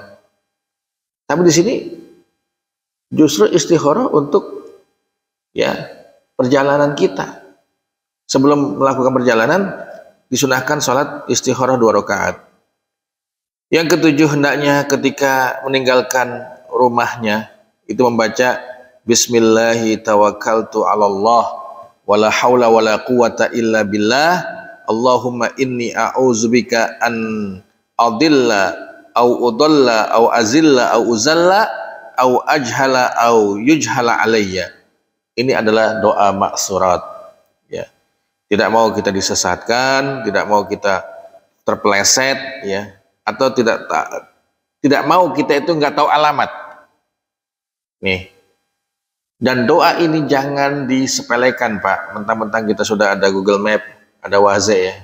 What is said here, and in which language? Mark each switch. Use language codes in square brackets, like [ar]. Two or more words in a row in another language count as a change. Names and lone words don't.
[id] Tapi di sini justru istikharah untuk ya perjalanan kita. Sebelum melakukan perjalanan disunahkan sholat istikharah 2 rakaat. Yang ketujuh, hendaknya ketika meninggalkan rumahnya itu membaca [ar] بسم الله توكلت على الله ولا حول ولا قوة إلا بالله. اللهم إني أعوذ بك أن أضل أو أضل أو أزل أو أزل أو أجهل أو يجهل علي. [id] Ini adalah doa maksurat ya. Tidak mau kita disesatkan, tidak mau kita terpeleset ya, atau tidak mau kita itu nggak tahu alamat. Nih. Dan doa ini jangan disepelekan Pak, mentang-mentang kita sudah ada Google Map, ada Waze ya.